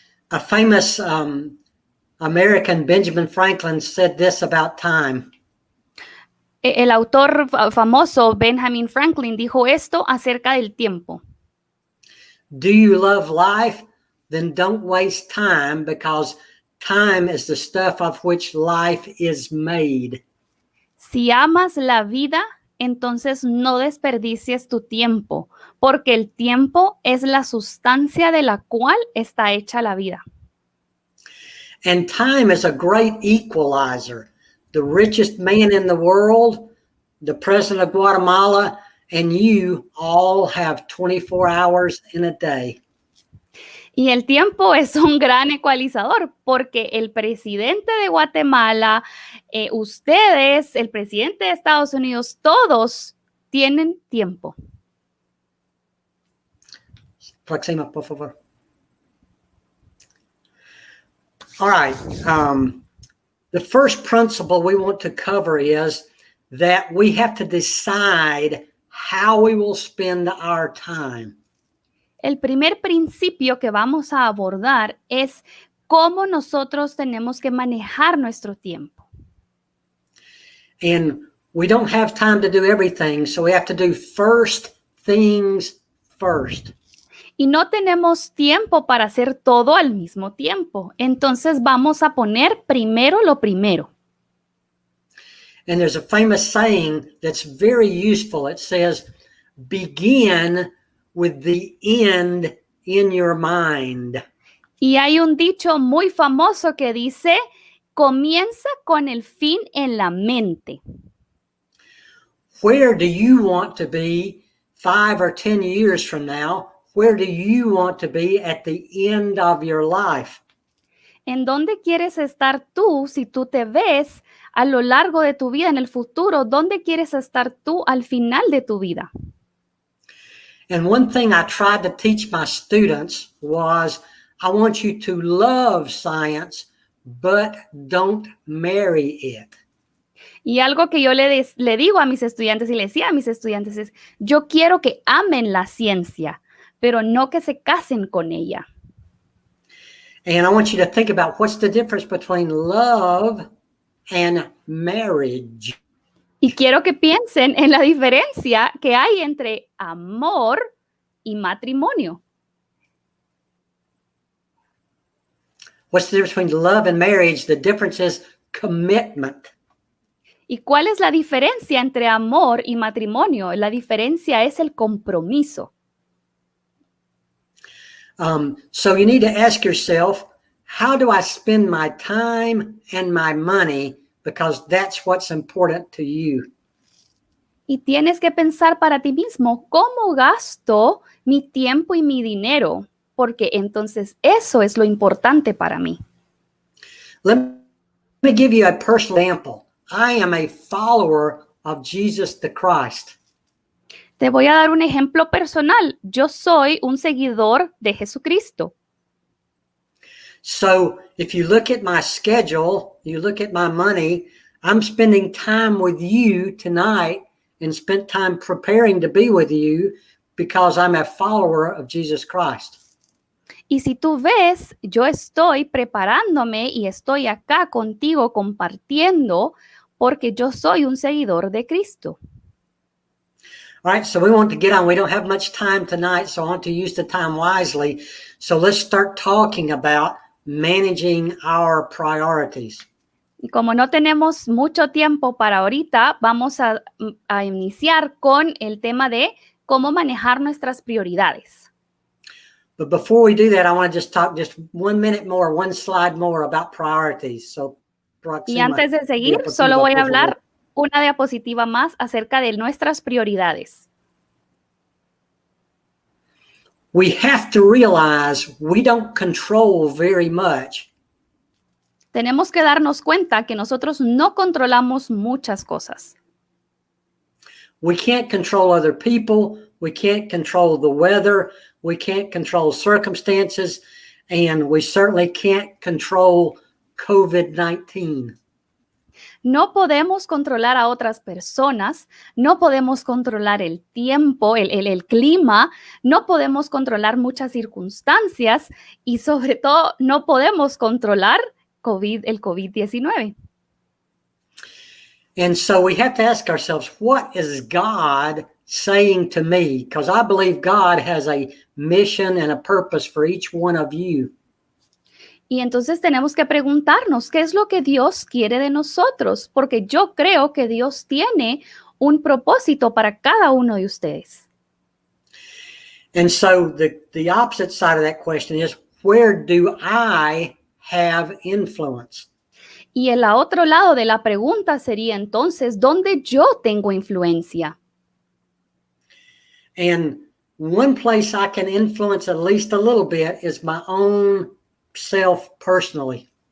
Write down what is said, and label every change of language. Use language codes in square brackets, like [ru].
[en] A famous American, Benjamin Franklin, said this about time. [es] El autor famoso Benjamin Franklin dijo esto acerca del tiempo. [en] Do you love life? then don't waste time, because time is the stuff of which life is made. [es] Si amas la vida, entonces no desperdicies tu tiempo, porque el tiempo es la sustancia de la cual está hecha la vida. [en] And time is a great equalizer. The richest man in the world, the president of Guatemala, and you all have 24 hours in a day. [es] Y el tiempo es un gran ecualizador, porque el presidente de Guatemala, ustedes, el presidente de Estados Unidos, todos tienen tiempo. Próxima, por favor. [en] All right. The first principle we want to cover is that we have to decide how we will spend our time. [es] El primer principio que vamos a abordar es cómo nosotros tenemos que manejar nuestro tiempo. [en] And we don't have time to do everything, so we have to do first things first. [es] Y no tenemos tiempo para hacer todo al mismo tiempo. Entonces vamos a poner primero lo primero. [en] And there's a famous saying that's very useful. It says, begin with the end in your mind. [es] Y hay un dicho muy famoso que dice, comienza con el fin en la mente. [en] Where do you want to be 5 or 10 years from now? Where do you want to be at the end of your life? [es] ¿En dónde quieres estar tú si tú te ves a lo largo de tu vida en el futuro? ¿Dónde quieres estar tú al final de tu vida? [en] And one thing I tried to teach my students was, I want you to love science, but don't marry it. [es] Y algo que yo le digo a mis estudiantes y le decía a mis estudiantes es, yo quiero que amen la ciencia, pero no que se casen con ella. [en] And I want you to think about what's the difference between love and marriage. [es] Y quiero que piensen en la diferencia que hay entre amor y matrimonio. [en] What's the difference between love and marriage? The difference is commitment. [es] ¿Y cuál es la diferencia entre amor y matrimonio? La diferencia es el compromiso. [en] So you need to ask yourself, how do I spend my time and my money? Because that's what's important to you. [es] Y tienes que pensar para ti mismo, ¿cómo gasto mi tiempo y mi dinero? Porque entonces eso es lo importante para mí. [en] Let me give you a personal example. I am a follower of Jesus the Christ. [es] Te voy a dar un ejemplo personal. Yo soy un seguidor de Jesucristo. [en] So if you look at my schedule, you look at my money, I'm spending time with you tonight and spent time preparing to be with you because I'm a follower of Jesus Christ. [es] Y si tú ves, yo estoy preparándome y estoy acá contigo compartiendo porque yo soy un seguidor de Cristo. [en] All right, so we want to get on. We don't have much time tonight, so I want to use the time wisely. So let's start talking about managing our priorities. [es] Y como no tenemos mucho tiempo para ahorita, vamos a iniciar con el tema de cómo manejar nuestras prioridades. [en] But before we do that, I want to just talk just 1 minute more, one slide more about priorities. So, [es] y antes de seguir, solo voy a hablar una diapositiva más acerca de nuestras prioridades. [en] We have to realize we don't control very much. [es] Tenemos que darnos cuenta que nosotros no controlamos muchas cosas. [en] We can't control other people. We can't control the weather. We can't control circumstances. And we certainly can't control COVID-19. [es] No podemos controlar a otras personas, no podemos controlar el tiempo, el clima, no podemos controlar muchas circunstancias y sobre todo no podemos controlar el COVID-19. [en] And so we have to ask ourselves, what is God saying to me? Because I believe God has a mission and a purpose for each one of you. [es] Y entonces tenemos que preguntarnos, ¿qué es lo que Dios quiere de nosotros? Porque yo creo que Dios tiene un propósito para cada uno de ustedes. [en] And so the opposite side of that question is, where do I have influence? [es] Y el otro lado de la pregunta sería entonces, ¿dónde yo tengo influencia? [en] And one place I can influence at least a little bit is my own self personally.